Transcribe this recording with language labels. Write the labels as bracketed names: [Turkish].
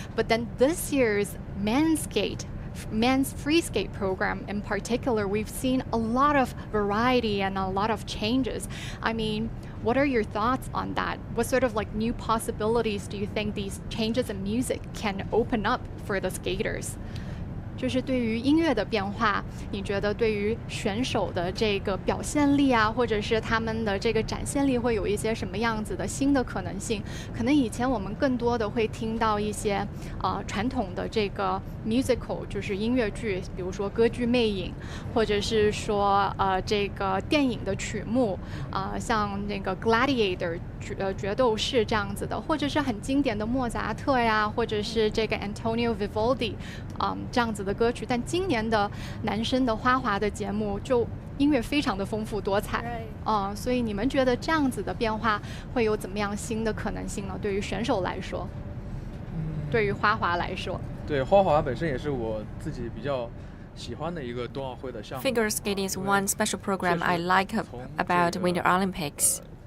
[English] But then this year's men's free skate program in particular, we've seen a lot of variety and a lot of changes. I mean, what are your thoughts on that? What sort of like new possibilities do you think these changes in music can open up for the skaters? [Chinese] 就是对于音乐的变化，你觉得对于选手的这个表现力啊，或者是他们的这个展现力，会有一些什么样子的新的可能性？可能以前我们更多的会听到一些传统的这个 musical， 就是音乐剧，比如说歌剧《魅影》，或者是说这个电影的曲目，像那个 Gladiator 决斗士这样子的，或者是很经典的莫扎特呀，或者是这个 Antonio Vivaldi，这样子的歌曲。但今年的男生的花滑的节目就音乐非常的丰富多彩，所以你们觉得这样子的变化会有怎么样新的可能性呢？对于选手来说，对于花滑来说，对花滑本身也是我自己比较喜欢的一个冬奥会的项目。 [English] Figure skating is one special program I like about Winter Olympics.